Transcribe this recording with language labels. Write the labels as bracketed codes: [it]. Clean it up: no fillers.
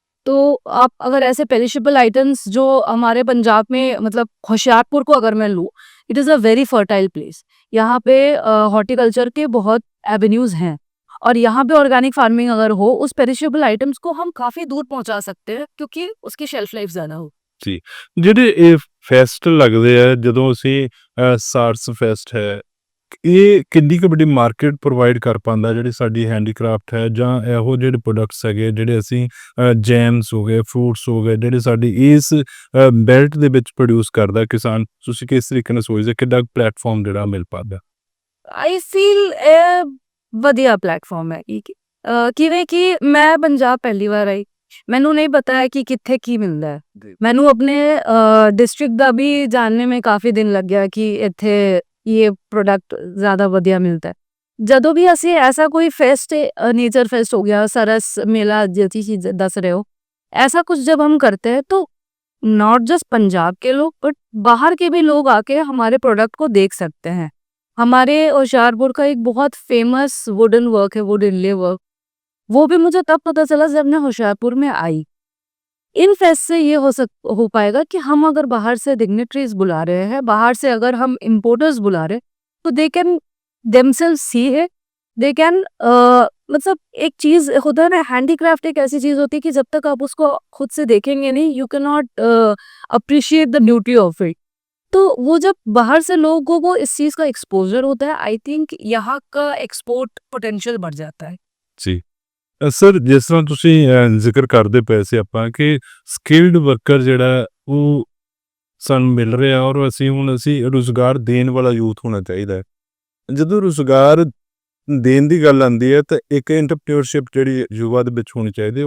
[hi] तो आप अगर ऐसे पेरिशेबल आइटम्स जो हमारे पंजाब में, मतलब होशियारपुर को अगर मैं लूँ, [en] It is a very fertile place. [hi] यहाँ पे हॉर्टिकल्चर के बहुत एवेन्यूज़ हैं, और यहाँ पे ऑर्गेनिक फार्मिंग अगर हो, उस पेरिशेबल आइटम्स को हम काफ़ी दूर पहुँचा सकते हैं, क्योंकि उसकी शेल्फ लाइफ ज़्यादा हो। [pa] ਜੀ ਜਿਹੜੇ ਇਹ ਫੈਸਟ ਲੱਗਦੇ ਆ ਜਦੋਂ ਅਸੀਂ ਸਾਰਸ ਫੈਸਟ ਹੈ, ਇਹ ਕਿੰਨੀ ਕੁ ਵੱਡੀ ਮਾਰਕੀਟ ਪ੍ਰੋਵਾਈਡ ਕਰ ਪਾਉਂਦਾ ਜਿਹੜੀ ਸਾਡੀ ਹੈਂਡੀਕ੍ਰਾਫਟ ਹੈ, ਜਾਂ ਇਹੋ ਜਿਹੜੇ ਪ੍ਰੋਡਕਟਸ ਹੈਗੇ ਜਿਹੜੇ ਅਸੀਂ ਜੈਮਸ ਹੋ ਗਏ, ਫਰੂਟਸ ਹੋ ਗਏ, ਜਿਹੜੇ ਸਾਡੀ ਇਸ ਬੈਲਟ ਦੇ ਵਿੱਚ ਪ੍ਰੋਡਿਊਸ ਕਰਦਾ ਕਿਸਾਨ, ਤੁਸੀਂ ਕਿਸ ਤਰੀਕੇ ਨਾਲ ਸੋਚਦੇ ਕਿੱਡਾ ਪਲੇਟਫਾਰਮ ਜਿਹੜਾ ਮਿਲ ਪਾਉਂਦਾ? [en] I feel [pa] ਵਧੀਆ ਪਲੇਟਫਾਰਮ ਹੈ ਕਿਵੇਂ ਕਿ ਮੈਂ ਪੰਜਾਬ ਪਹਿਲੀ ਵਾਰ ਆਈ, ਮੈਨੂੰ ਨਹੀਂ ਪਤਾ ਹੈ ਕਿ ਕਿੱਥੇ ਕੀ ਮਿਲਦਾ ਹੈ। ਮੈਨੂੰ ਆਪਣੇ ਡਿਸਟ੍ਰਿਕਟ ਦਾ ਵੀ ਜਾਣਨੇ में ਕਾਫੀ ਦਿਨ ਲੱਗ ਗਿਆ ਕਿ ਇੱਥੇ ਇਹ ਪ੍ਰੋਡਕਟ ਜ਼ਿਆਦਾ ਵਧੀਆ ਮਿਲਦਾ ਹੈ। ਜਦੋਂ ਵੀ ਅਸੀਂ [hi] ऐसा कोई फेस्ट, नेचर फेस्ट हो गया, सरस मेला जैसी चीज दस रहे हो, ऐसा कुछ जब हम करते हैं तो [en] not just [hi] पंजाब के लोग बट बाहर के भी लोग आके हमारे प्रोडक्ट को देख सकते हैं। हमारे होशियारपुर का एक बहुत फेमस वुडन वर्क है, वुड इनले वर्क, वो भी मुझे तब पता चला जब मैं होशियारपुर में आई। इन फेस्ट से ये हो पाएगा कि हम अगर बाहर से डिग्नेटरीज बुला रहे हैं, बाहर से अगर हम इम्पोर्टर्स बुला रहे हैं, तो [en] they can themselves see [hi] है, दे कैन मतलब एक चीज होता है ना, हैंडीक्राफ्ट एक ऐसी चीज होती है कि जब तक आप उसको खुद से देखेंगे नहीं, [en] You can not appreciate the beauty of it. [hi] तो वो जब बाहर से लोगों को इस चीज का एक्सपोजर होता है, [en] I think [hi] यहाँ का एक्सपोर्ट पोटेंशियल बढ़ जाता है। [pa] ਜੀ ਸਰ, ਜਿਸ ਤਰ੍ਹਾਂ ਤੁਸੀਂ ਜ਼ਿਕਰ ਕਰਦੇ ਪਏ ਸੀ ਆਪਾਂ ਕਿ ਸਕਿਲਡ ਵਰਕਰ ਜਿਹੜਾ ਉਹ ਸਾਨੂੰ ਮਿਲ ਰਿਹਾ, ਔਰ ਅਸੀਂ ਰੁਜ਼ਗਾਰ ਦੇਣ ਵਾਲਾ ਯੂਥ ਹੋਣਾ ਚਾਹੀਦਾ ਹੈ। ਜਦੋਂ ਰੁਜ਼ਗਾਰ ਦੇਣ ਦੀ ਗੱਲ ਆਉਂਦੀ ਹੈ ਤਾਂ ਇੱਕ ਐਂਟਰਪ੍ਰੀਨਿਓਰਸ਼ਿਪ ਜਿਹੜੀ ਯੁਵਾ ਦੇ ਵਿੱਚ ਹੋਣੀ ਚਾਹੀਦੀ ਹੈ।